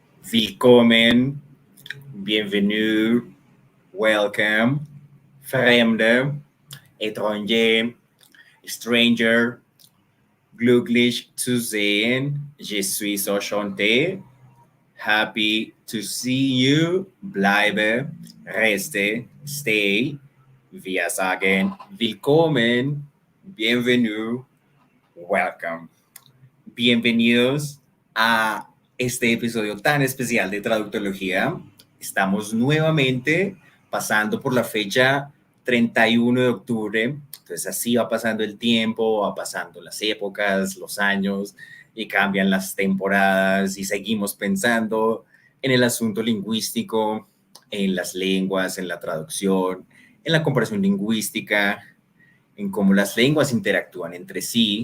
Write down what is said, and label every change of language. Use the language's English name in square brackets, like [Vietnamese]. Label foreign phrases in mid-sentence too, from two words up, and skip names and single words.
[German] Willkommen, bienvenue, welcome, Fremde, étranger, stranger, glücklich zu sehen, [French] je suis enchanté, [English] happy to see you, [German] bleibe, reste, stay, wir sagen willkommen, bienvenue, welcome. [Spanish] Bienvenidos a este episodio tan especial de Traductología. Estamos nuevamente pasando por la fecha 31 de octubre. Entonces así va pasando el tiempo, va pasando las épocas, los años y cambian las temporadas y seguimos pensando en el asunto lingüístico, en las lenguas, en la traducción, en la comparación lingüística, en cómo las lenguas interactúan entre sí.